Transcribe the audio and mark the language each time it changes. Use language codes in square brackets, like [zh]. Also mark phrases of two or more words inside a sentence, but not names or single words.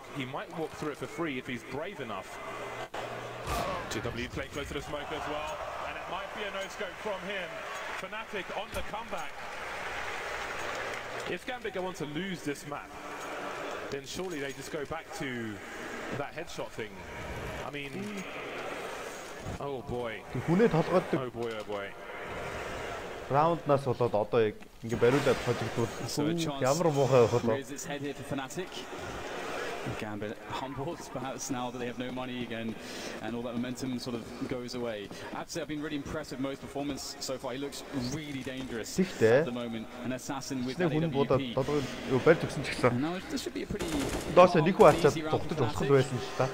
[en] He might walk through it for free if he's brave enough. JW playing close to the smoke as well, and it might be a no-scope from him. Fnatic on the comeback. If Gambit go on to lose this map, then surely they just go back to that headshot thing. I mean, oh boy. Oh boy, oh boy. [mn] Раунднаас болоод одоо яг ингээ бариулаад хожигдвол ямар муухай болоо. [en] Raise its head here for Fnatic. Gambit humbled perhaps now that they have no money again and all that momentum sort of goes away. I have to say I've been really impressed with Mo's performance so far. He looks really dangerous at the moment. An assassin with that AWP. Now this should be a pretty easy round for Fnatic.